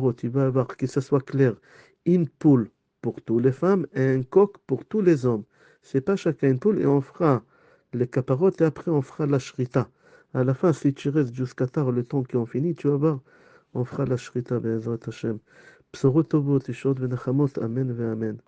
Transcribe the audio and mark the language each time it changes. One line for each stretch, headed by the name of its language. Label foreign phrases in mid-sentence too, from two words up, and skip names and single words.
French: Il va y avoir, que ça soit clair, une poule pour toutes les femmes et un coq pour tous les hommes. C'est pas chacun une poule et on fera les caparottes et après on fera la shrita. À la fin, si tu restes jusqu'à tard, le temps qu'on finit, tu vas voir, on fera la shrita,
Hebrew: בעזרת השם. בשורות טובות, ישועות ונחמות, אמן ואמן.